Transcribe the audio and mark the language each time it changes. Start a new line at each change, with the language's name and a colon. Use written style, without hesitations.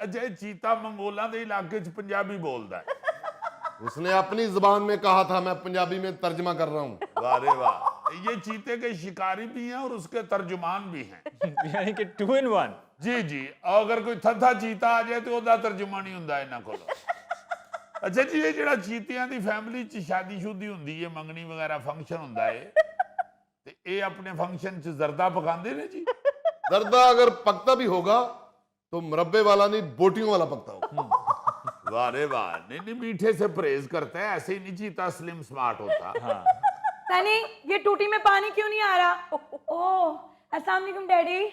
Hindi: अच्छा, चीता मंगोला के इलाके च पंजाबी बोलता है? उसने अपनी जुबान में कहा था, मैं पंजाबी में तर्जमा कर रहा हूं। वाह रे वाह, ये चीते के शिकारी भी हैं और उसके तर्जुमान भी हैं। यानी कि 2 in 1। जी जी, और अगर कोई थथा चीता आ जाए तो
Punjabi: ਉਹਦਾ ਤਰਜਮਾ ਨਹੀਂ ਹੁੰਦਾ ਇਹਨਾਂ ਕੋਲ। ਅੱਛਾ ਜੀ, ਇਹ ਜਿਹੜਾ ਚੀਤਿਆਂ ਦੀ ਫੈਮਿਲੀ 'ਚ ਸ਼ਾਦੀ ਸ਼ੁਦੀ ਹੁੰਦੀ ਹੈ, ਮੰਗਣੀ ਵਗੈਰਾ ਫੰਕਸ਼ਨ ਹੁੰਦਾ ਹੈ, ਤੇ ਇਹ ਆਪਣੇ ਫੰਕਸ਼ਨ 'ਚ ਜ਼ਰਦਾ ਪਕਾਉਂਦੇ ਨੇ ਜੀ?
Hindi: दर्दा अगर पकता भी होगा तो मुरब्बे वाला नहीं, बोटियों वाला पकता होगा। वाह रे वाह, नहीं नहीं, मीठे से परहेज करता है, ऐसे ही नहीं चीता स्लिम स्मार्ट होता। हाँ। सनी, ये टूटी में पानी क्यों नहीं आ रहा? ओह, अस्सलाम वालेकुम डैडी।